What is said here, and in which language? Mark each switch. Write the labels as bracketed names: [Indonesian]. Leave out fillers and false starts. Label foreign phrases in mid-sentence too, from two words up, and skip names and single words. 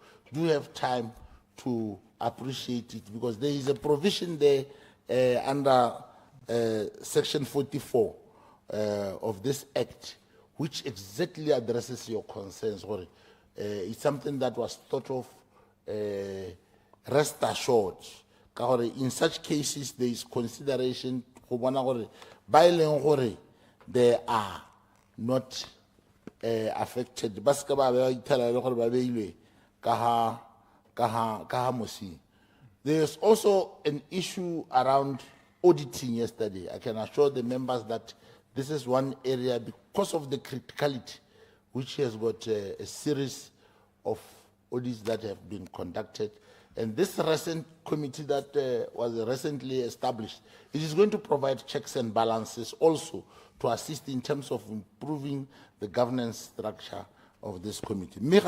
[English] Do have time to appreciate it, because there is a provision there under section 44 of this act, which exactly addresses your concerns. It's something that was thought of. Rest assured, in such cases there is consideration they are not affected [Tswana] ba ska ba ba ithela le gore ba beilwe ka ha mosing. [English] There's also an issue around auditing yesterday. I can assure the members that this is one area, because of the criticality, which has got a series of audits that have been conducted. And this recent committee that was recently established, it is going to provide checks and balances also to assist in terms of improving the governance structure of this committee.